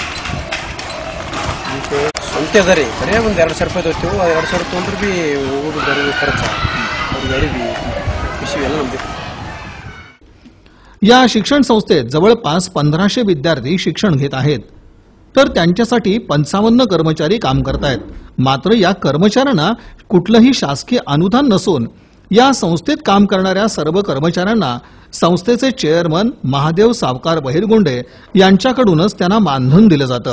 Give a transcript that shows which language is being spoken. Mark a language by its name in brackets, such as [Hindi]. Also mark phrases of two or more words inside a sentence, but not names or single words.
[Kannada] ಸ್ವಂತ ಅದ ರೀ ಬರೀ ಒಂದು 2,000 ರೂಪಾಯಿ ತೊಗೊತೀವಿ 2,000 ತೊಗೊಂಡ್ರೆ ಬಿ ಊರು ಬರೀ ಖರ್ಚು ಅವ್ರಿಗೆ ಅರಿವಿ ಪಿಶವಿ ಎಲ್ಲ ನಮ್ದು। [Marathi] या शिक्षण संस्थेत जवळपास 1500 विद्यार्थी शिक्षण घेत आहेत, तर त्यांच्यासाठी 55 कर्मचारी काम करतायत। मात्र या कर्मचाऱ्यांना कुठलंही शासकीय अनुदान नसून या संस्थेत काम करणाऱ्या सर्व कर्मचाऱ्यांना संस्थेचे चेअरमन महादेव सावकार बहिरगुंडे यांच्याकडूनच त्यांना मानधन दिलं जातं।